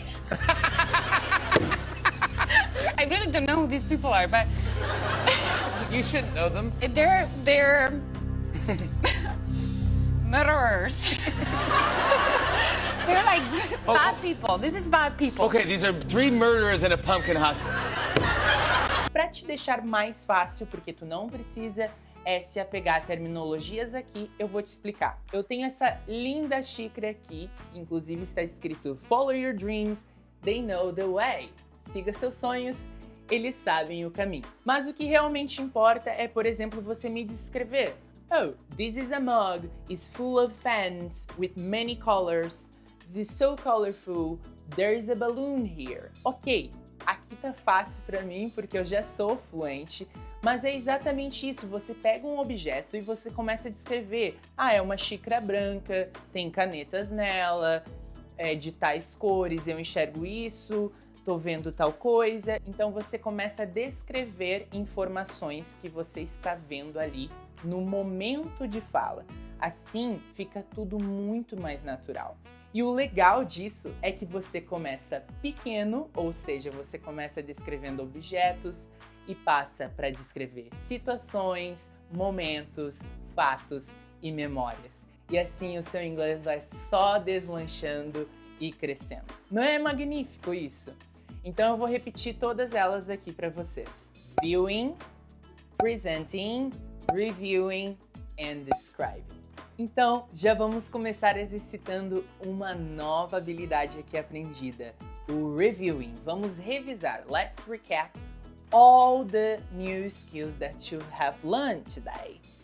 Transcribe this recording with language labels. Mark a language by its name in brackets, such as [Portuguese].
[English] I really don't know who these people are, but You should know them. they're murderers. They're like bad people. This is bad people. Okay, these are 3 murderers in a pumpkin hospital. [Portuguese] Para te deixar mais fácil, porque tu não precisa se apegar a terminologias aqui, eu vou te explicar. Eu tenho essa linda xícara aqui, inclusive está escrito [English] Follow your dreams, they know the way. [Portuguese] Siga seus sonhos, eles sabem o caminho. Mas o que realmente importa é, por exemplo, você me descrever. [English] Oh, this is a mug, it's full of pens with many colors. This is so colorful, there's a balloon here. [Portuguese] Ok, aqui tá fácil para mim porque eu já sou fluente, mas é exatamente isso, você pega um objeto e você começa a descrever. Ah, é uma xícara branca, tem canetas nela, de tais cores, eu enxergo isso, tô vendo tal coisa. Então você começa a descrever informações que você está vendo ali no momento de fala. Assim fica tudo muito mais natural. E o legal disso é que você começa pequeno, ou seja, você começa descrevendo objetos e passa para descrever situações, momentos, fatos e memórias. E assim o seu inglês vai só deslanchando e crescendo. Não é magnífico isso? Então eu vou repetir todas elas aqui para vocês. [English] Viewing, presenting, reviewing and describing. [Portuguese] Então, já vamos começar exercitando uma nova habilidade aqui aprendida, o reviewing. Vamos revisar. [English] Let's recap all the new skills that you have learned today.